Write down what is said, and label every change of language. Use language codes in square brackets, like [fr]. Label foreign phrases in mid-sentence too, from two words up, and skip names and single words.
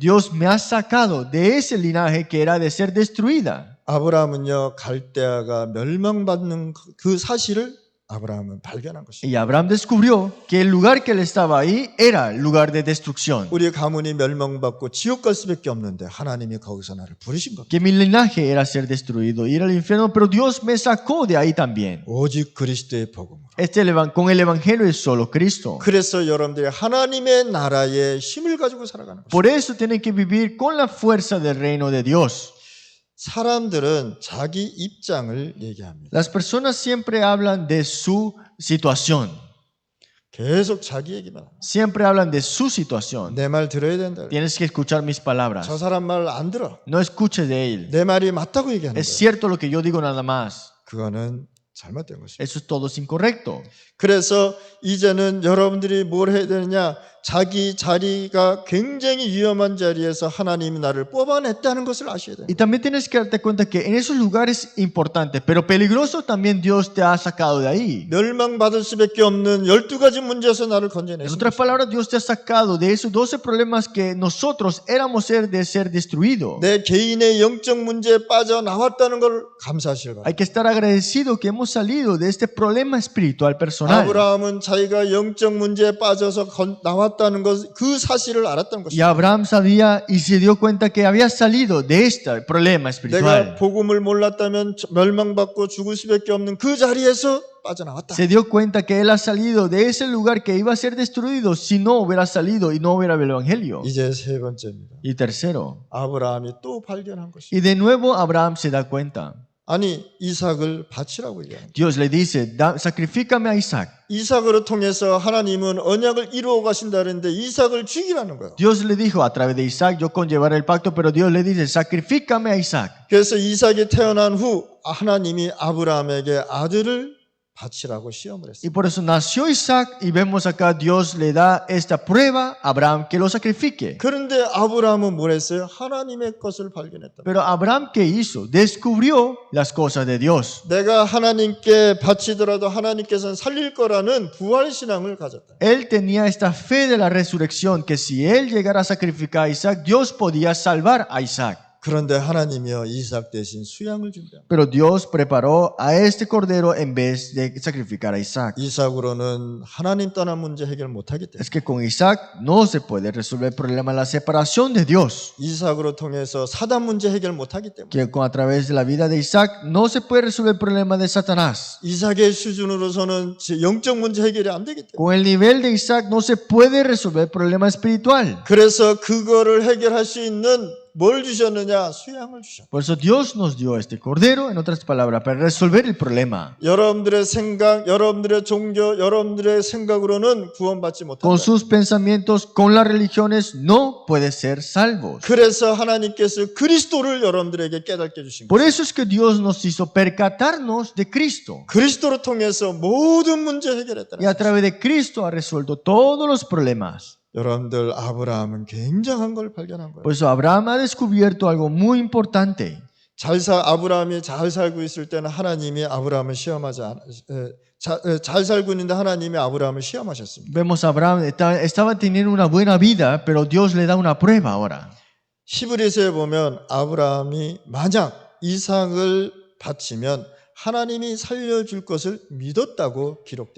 [es] Dios me ha sacado de ese linaje que era de ser destruida. [ko] 아브라함은요 갈대아가 멸망받는 그 사실을 아브라함은 발견한 것입니다. [es] Y Abraham descubrió que el lugar que él estaba ahí era el lugar de destrucción. [ko] 우리 가문이 멸망받고 지옥 갈 수밖에 없는데 하나님이 거기서 나를 부르신 겁니다. [es] Que mi linaje era ser destruido, ir al infierno, pero Dios me sacó de ahí también. [ko] 오직 그리스도의 복음으로. [es] Con el evangelio es solo Cristo. [ko] 그래서 여러분들이 하나님의 나라의 힘을 가지고 살아가는 것입니다. [es] Por eso tienen que vivir con la fuerza del reino de Dios. [ko] 사람들은 자기 입장을 얘기합니다. [es] Las personas siempre hablan de su situación. [ko] 계속 자기 얘기만 합니다. [es] Siempre hablan de su situación. [ko] 내 말 들어야 된다. [es] Tienes que escuchar mis palabras. [ko] 저 사람 말 안 들어. [es] No escuches de él. [ko] 내 말이 맞다고 얘기하는 [es] Es [ko] 거예요. [es] cierto lo que yo digo nada más. [ko] 그거는 잘못된 것입니다. [es] Eso es todo es incorrecto. [ko] 그래서 이제는 여러분들이 뭘 해야 되느냐? 자기 자리가 굉장히 위험한 자리에서 하나님이 나를 뽑아냈다는 것을 아셔야 돼요. [es] Y también tienes que darte cuenta que en esos lugares importantes, pero peligrosos, también Dios te ha sacado de ahí. [ko] 멸망받을 수밖에 없는 12가지 문제에서 나를 [es] En [ko] 건져냈습니다. [es] otras palabras, Dios te ha sacado de esos 12 problemas que nosotros éramos de ser destruidos. [ko] 내 개인의 영적 문제에 빠져나왔다는 걸 감사하시길 바랍니다. [es] Hay que estar agradecido que hemos salido de este problema espiritual personal. [ko] 아브라함은 자기가 영적 문제에 빠져서 나왔다는 것, 그 사실을 알았다는 [es] Y [ko] 것입니다. [es] Abraham sabía y se dio cuenta que había salido de este problema [ko] 내가 [es] espiritual. [ko] 복음을 몰랐다면 멸망받고 죽을 수밖에 없는 그 자리에서 빠져나왔다. [es] Se dio cuenta que él ha salido de ese lugar que iba a ser destruido si no hubiera salido y no hubiera el evangelio. [ko] 이제 세 번째입니다. [es] Y tercero, [ko] 아브라함이 또 발견한 것입니다. [es] y de nuevo Abraham se da cuenta. [ko] 아니 이삭을 바치라고 얘기합니다. [es] Dios le dice, sacrifícame a Isaac. [ko] 이삭으로 통해서 하나님은 언약을 이루어 가신다는데 이삭을 죽이라는 거예요. [es] Dios le dijo a través de Isaac, yo conllevaré el pacto, pero Dios le dice, sacrifícame a Isaac. [ko] 그래서 이삭이 태어난 후 하나님이 아브라함에게 아들을 바치라고 시험을 [es] Y [ko] 했어요. [es] por eso nació Isaac y vemos acá Dios le da esta prueba a Abraham que lo sacrifique. [ko] 그런데 아브라함은 뭘 했어요? 하나님의 것을 발견했다. [es] Pero Abraham, ¿qué hizo? Descubrió las cosas de Dios. [ko] 내가 하나님께 바치더라도 하나님께서는 살릴 거라는 부활 신앙을 가졌다. [es] Él tenía esta fe de la resurrección que si él llegara a sacrificar a Isaac, Dios podía salvar a Isaac. [ko] 그런데 하나님이요 이삭 대신 수양을 준다. [es] Pero Dios preparó a este cordero en vez de sacrificar a Isaac. [ko] 이삭으로는 하나님 떠난 문제 해결 못하기 때문에 [es] Es que con Isaac no se puede resolver el problema de la separación de Dios. [ko] 이삭으로 통해서 사단 문제 해결 못하기 때문에 [es] Que a través de la vida de Isaac no se puede resolver el problema de Satanás. [ko] 이삭의 수준으로서는 영적 문제 해결이 안 되기 때문에 [es] Con el nivel de Isaac no se puede resolver el problema espiritual. [ko] 그래서 그거를 해결할 수 있는 뭘 주셨느냐? 수양을 주셨다. [es] Por eso Dios nos dio este cordero, en otras palabras, para resolver el problema. [ko] 여러분들의 생각, 여러분들의 종교, 여러분들의 생각으로는 구원받지 못한다. [es] Con sus pensamientos, con las religiones, no puede ser salvos. [ko] 그래서 하나님께서 그리스도를 여러분들에게 깨닫게 주신 [es] Por [ko] 거예요. [es] eso es que Dios nos hizo percatarnos de Cristo. [ko] 그리스도를 통해서 모든 문제 해결했다는 [es] Y a [ko] 거예요. [es] través de Cristo ha resuelto todos los problemas. [ko] 여러분들 아브라함은 굉장한 걸 발견한 거예요. [es] Por eso Abraham ha descubierto algo muy importante. [ko] 아브라함이 잘 살고 있을 때는 하나님이 아브라함을 시험하지 잘 살고 있는데 하나님이 아브라함을 시험하셨습니다. [es] Vemos a Abraham, estaba teniendo una buena vida, pero Dios le da una prueba ahora. [ko] 히브리서에 보면 아브라함이 만약 이삭을 바치면 하나님이 살려줄 것을 믿었다고 기록되어